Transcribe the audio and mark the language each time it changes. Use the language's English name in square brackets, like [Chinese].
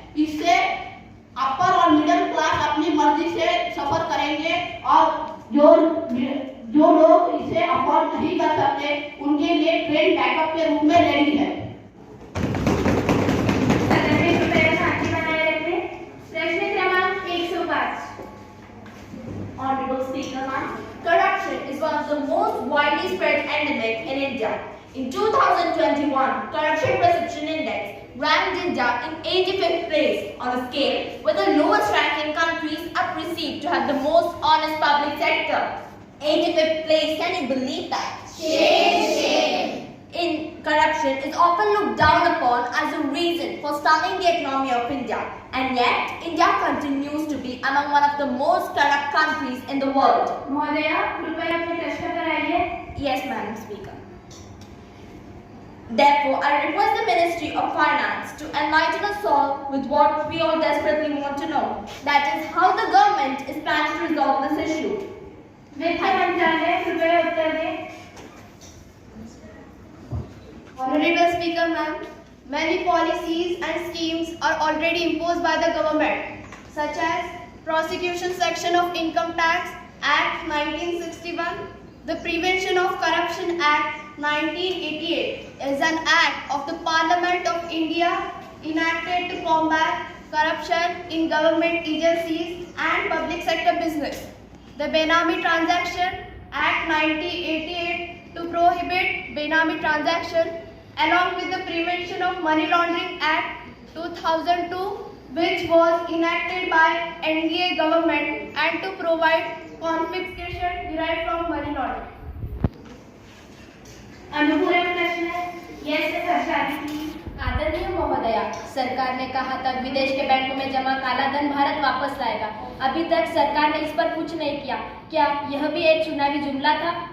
[Hindi] इससे अपर और middle class अपनी मर्जी से सफर करेंगे और जो लोग इसे अफोर्ड नहीं कर सकते उनके लिए ट्रेन बैकअप के रूप में रेडी है। सदन में कृपया शांति बनाए रखें। प्रश्न क्रमांक 105। [English] Honorable Speaker, ma'am, corruption is one of the most widely spread endemic in India. In 2021, Corruption Perception Index ranked India in 85th place on a scale where the lowest ranking countries are perceived to have the most honest public sector. 85th place, can you believe that? Shame. Corruption is often looked down upon as a reason for stunning the economy of India, and yet India continues to be among one of the most corrupt countries in the world. [Hindi] महोदया, कृपया अपने प्रश्न पर आइए। [English] Yes, Madam Speaker. Therefore, I request the Ministry of Finance to enlighten us all with what we all desperately want to know. That is, how the government is planning to resolve this issue. [Hindi] वित्त मंत्रालय कृपया उत्तर दें। [English] Honorable Speaker, ma'am, many policies and schemes are already imposed by the government, such as Prosecution Section of Income Tax Act 1961, the Prevention of Corruption Act 1988 is an act of the Parliament of India enacted to combat corruption in government agencies and public sector business. The Benami Transaction Act 1988 to prohibit Benami transaction, along with the Prevention of Money Laundering Act 2002, which was enacted by NDA government, and to provide confiscation derived from money laundering. [Hindi] अनुपूरक प्रश्न है, yes Harshali. आदरणीय महोदया, सरकार ने कहा था विदेश के बैंकों में जमा काला धन भारत वापस लाएगा। अभी तक सरकार ने इस पर कुछ नहीं किया। क्या यह भी एक चुनावी जुमला था?